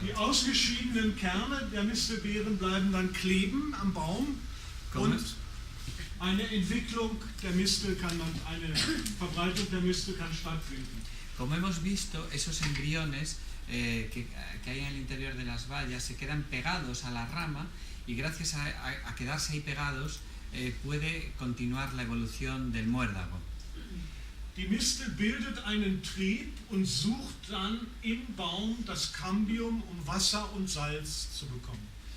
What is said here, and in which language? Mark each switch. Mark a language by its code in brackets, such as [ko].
[de] Die ausgeschiedenen Kerne der Mistelbeeren bleiben dann kleben am Baum und eine Entwicklung der Mistel kann dann, eine Verbreitung der Mistel kann stattfinden. [es] Como hemos visto, esos embriones que hay en el interior de las bayas se quedan pegados a la rama, y gracias a quedarse ahí pegados puede continuar la evolución del muérdago. [de] Die Mistel bildet einen Trieb und sucht dann im Baum das Cambium, um Wasser und Salz zu bekommen.